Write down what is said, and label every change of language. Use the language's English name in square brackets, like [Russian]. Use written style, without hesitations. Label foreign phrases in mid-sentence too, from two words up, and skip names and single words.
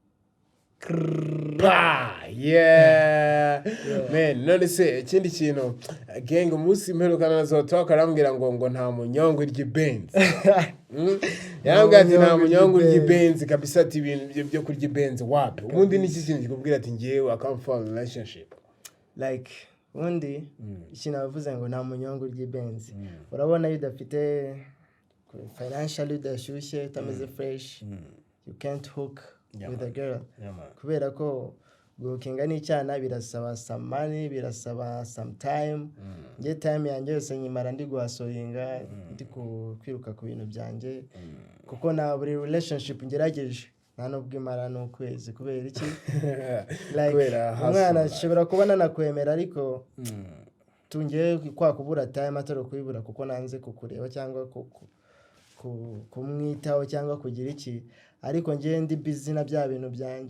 [Kinyarwanda] Man, none se ikindi kintu gang umunsi mperukana nazo talk arambwira ngo nta munyongo ry'ibenzi. Yarambwira ati nta munyongo ry'ibenzi kabisa ati ibintu byo kurya ibenzi wapi. Ubundi niki kintu kikubwira ati ngewe [English] I can't fall in relationship. [Kinyarwanda] Like undi ikintu avuze ngo nta munyongo ry'ibenzi. Urabona iyo udafite financially udashyushye utameze fresh [English] you can't hook with a girl. [Kinyarwanda] Kubera ko gukinga n'icyana birasaba [English] some money, [Kinyarwanda] birasaba [English] some time. [Kinyarwanda] Nge time yanjye yose nyimara ndi guhasoringa ndi kwiruka ku bintu byanjye kuko na buri relationship ngerageje nta nubwo imara n'ukwezi kubera iki like umwana ashobora kubona nakwemera ariko tungiye kwa kubura time atari kuyibura kuko nanze kukureba cyangwa kumwitaho cyangwa kugira iki ariko ngiye ndi busy na bya bintu byanjye.